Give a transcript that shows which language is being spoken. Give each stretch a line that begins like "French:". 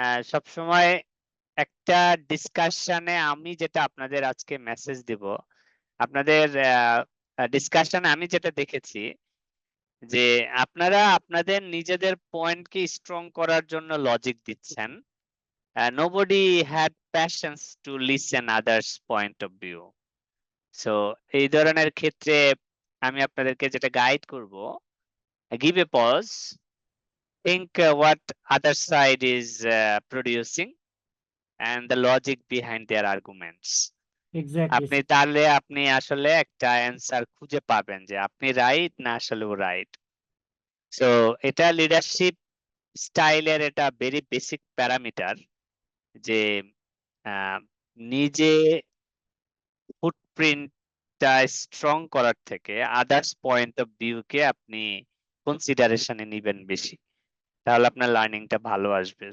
Bangla: সব সময় একটা ডিসকাশনে আমি যেটা আপনাদের আজকে মেসেজ দিব, আপনাদের ডিসকাশনে আমি যেটা দেখেছি যে আপনারা আপনাদের নিজেদের পয়েন্টকে স্ট্রং করার জন্য লজিক দিচ্ছেন।
English: Nobody had passions to listen others point of view.
Bangla: So এই ধরনের ক্ষেত্রে আমি আপনাদেরকে যেটা গাইড করব,
English: give a pause, think what other side is producing and the logic behind their arguments. Exactly
Bangla: আপনি তাহলে আপনি আসলে একটা অ্যান্সার খুঁজে পাবেন যে আপনি রাইট না আসলে ও রাইট। সো এটা লিডারশিপ স্টাইলের এটা ভেরি বেসিক প্যারামিটার, যে নিজে ফুটপ্রিন্টটা স্ট্রং করার থেকে আদার্স পয়েন্ট অফ ভিউকে আপনি কনসিডারেশনে নিবেন বেশি, তাহলে আপনার লার্নিংটা ভালো আসবে।